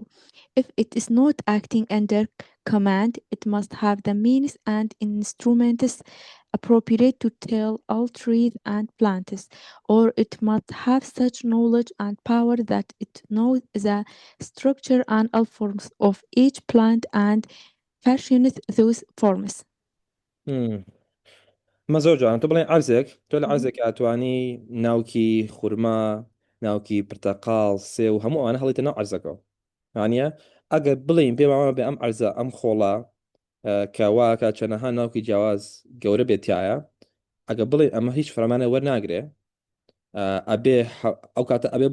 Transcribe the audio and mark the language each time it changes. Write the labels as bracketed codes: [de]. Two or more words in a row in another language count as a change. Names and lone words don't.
[en] If it is not acting under command, it must have the means and instruments appropriate to tell all trees and plants, or it must have such knowledge and power that it knows the structure and all forms of each plant and fashions those forms. [ckb] مە زۆر جوان تۆ بڵێن عەرزێک تۆ لە عەرزێک ئەتوانی ناوکی خورما ناوکی پرتەقاڵ سێ و هەموو ئەوانە هەڵیتە ناو عەرزەکەەوە وانە ئەگەر بڵین پێماوە بێ ئەم عەرزە ئەم خۆڵە کە واکە چەنەها ناوکی جیاواز گەورە بێتایە ئەگە بڵێن ئەمە هیچ فەرمانە وەرناگرێ ئەبێ ئەو کاتە ئەبێ